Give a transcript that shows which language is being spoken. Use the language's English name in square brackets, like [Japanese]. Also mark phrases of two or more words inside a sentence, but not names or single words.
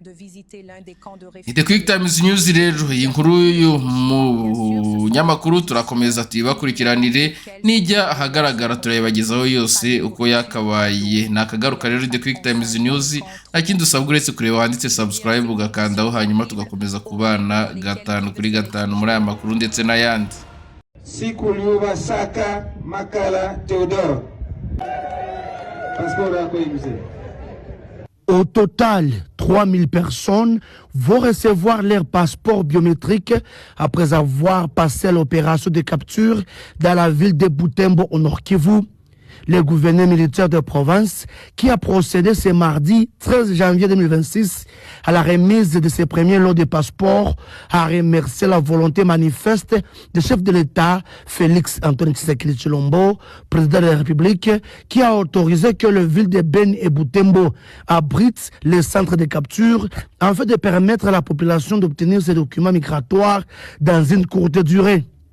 [Kinyarwanda] The Quick Times News rero iyi nkuru yo mu nyamakuru turakomeza tuyibakurikiranire nijya ahagaragara turayibagezaho yose uko yakabaye. Nakagaruka rero The Quick Times News akindi usabwa uretse kureba handitse subscribe ugakandaho, hanyuma tugakomeza kubana 5 kuri 5 muri aya makuru ndetse n'ayandi. Sikuluba Saka Makala Theodore. [Swahili] Passeport yako imze. [French] Au total, 3000 personnes vont recevoir leur passeport biométrique après avoir passé l'opération de capture dans la ville de Butembo au Nord Kivu. Le gouverneur militaire de province qui a procédé ce mardi 13 janvier 2026 à la remise de ses premiers lots de passeports a remercié la volonté manifeste du chef de l'État Félix Antoine Tshisekedi Tshilombo, président de la République, qui a autorisé que les villes de Beni et Butembo abritent les centres de capture afin de permettre à la population d'obtenir ces documents migratoires dans une courte durée.